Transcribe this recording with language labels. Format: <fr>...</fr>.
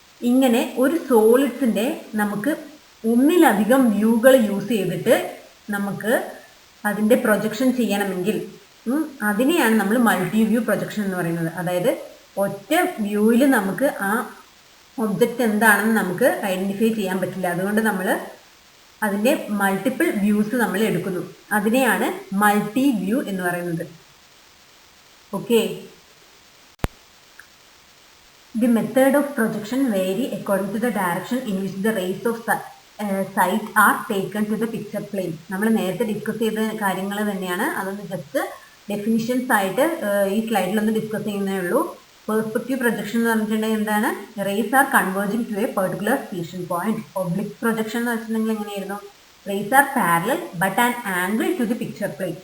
<ml>ഇങ്ങനെ ഒരു സോളിഡ്സിൻ്റെ നമുക്ക് ഒന്നിലധികം വ്യൂകൾ യൂസ് ചെയ്തിട്ട് നമുക്ക് അതിൻ്റെ പ്രൊജക്ഷൻ ചെയ്യണമെങ്കിൽ അതിനെയാണ് നമ്മൾ മൾട്ടി വ്യൂ പ്രൊജക്ഷൻ എന്ന് പറയുന്നത്. അതായത് ഒറ്റ വ്യൂവിൽ നമുക്ക് ആ ഒബ്ജക്റ്റ് എന്താണെന്ന് നമുക്ക് ഐഡൻറ്റിഫൈ ചെയ്യാൻ പറ്റില്ല. അതുകൊണ്ട് നമ്മൾ അതിൻ്റെ മൾട്ടിപ്പിൾ വ്യൂസ് നമ്മൾ എടുക്കുന്നു. അതിനെയാണ് മൾട്ടി വ്യൂ എന്ന് പറയുന്നത്. Okay.</ml> <en>The method of projection vary according to the direction in which the rays of sight are taken to the picture plane.</en> <ml>നമ്മൾ നേരത്തെ ഡിസ്കസ് ചെയ്ത കാര്യങ്ങൾ തന്നെയാണ്. അതൊന്ന് ജസ്റ്റ് ഡെഫിനിഷൻസ് ആയിട്ട് ഈ സ്ലൈഡിലൊന്ന് ഡിസ്കസ് ചെയ്യുന്നേ ഉള്ളൂ. പെർസ്പെക്റ്റീവ് പ്രൊജക്ഷൻ എന്ന് പറഞ്ഞിട്ടുണ്ടെങ്കിൽ എന്താണ്?</ml> <en>Rays are converging to a particular station point.</en> <ml>Oblique projection എന്ന് വെച്ചിട്ടുണ്ടെങ്കിൽ എങ്ങനെയായിരുന്നു?</ml> <en>Rays are parallel but an angle to the picture plane.</en>